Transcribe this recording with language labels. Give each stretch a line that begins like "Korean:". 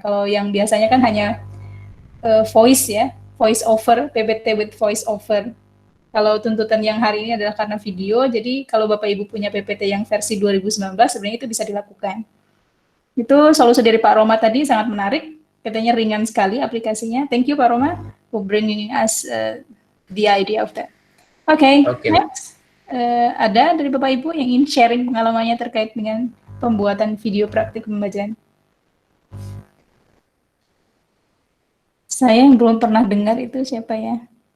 Indonesian: Kalau yang biasanya kan hanya voice ya, voice over, PPT with voice over. Kalau tuntutan yang hari ini adalah karena video, jadi kalau Bapak Ibu punya PPT yang versi 2019, sebenarnya itu bisa dilakukan. Itu solusi dari Pak Roma tadi sangat menarik, katanya ringan sekali aplikasinya.
English: Thank you Pak Roma for bringing us the idea of that. Oke. Next.
Indonesian: Ada dari Bapak Ibu yang ingin sharing pengalamannya terkait dengan pembuatan video praktik pembelajaran? Saya yang belum pernah dengar itu siapa ya?